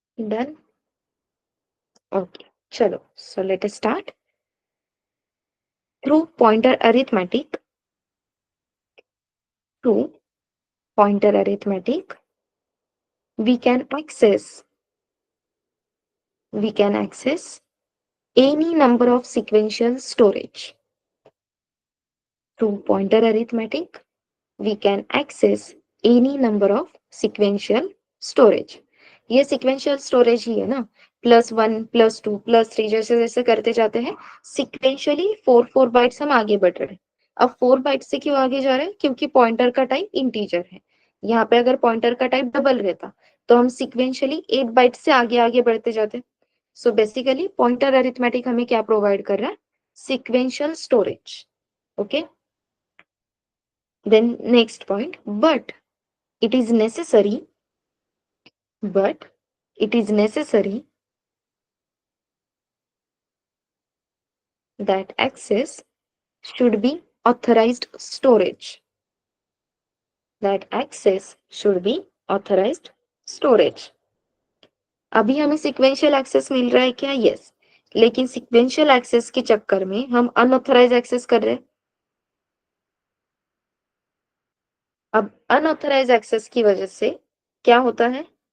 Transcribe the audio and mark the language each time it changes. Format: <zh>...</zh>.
<hi>Done. Okay, चलो,</hi> <en>So let us start. Through pointer arithmetic, through pointer arithmetic we can access we can access any number of sequential storage. Through pointer arithmetic we can access any number of sequential storage.</en> <hi>ये sequential storage ही है ना, +1 +2 +3 जैसे जैसे करते जाते हैं sequentially 4 bytes हम आगे बढ़ रहे हैं। अब 4 बाइट से क्यों आगे जा रहे हैं? क्योंकि पॉइंटर का टाइप इंटीजर है। यहाँ पे अगर पॉइंटर का टाइप डबल रहता तो हम सिक्वेंशियली 8 बाइट से आगे आगे बढ़ते जाते। सो बेसिकली पॉइंटर अरिथमेटिक हमें क्या प्रोवाइड कर रहा है? Sequential storage.</hi> <en>Okay, then next point, it is necessary but it is necessary that access should be authorized storage, that access should be authorized storage.</en> <hi>अभी हमें सिक्वेंशियल एक्सेस मिल रहा है क्या? यस, लेकिन सिक्वेंशियल एक्सेस के चक्कर में हम अनऑथराइज एक्सेस कर रहे हैं। अब अनऑथराइज एक्सेस की वजह से क्या होता है?</hi>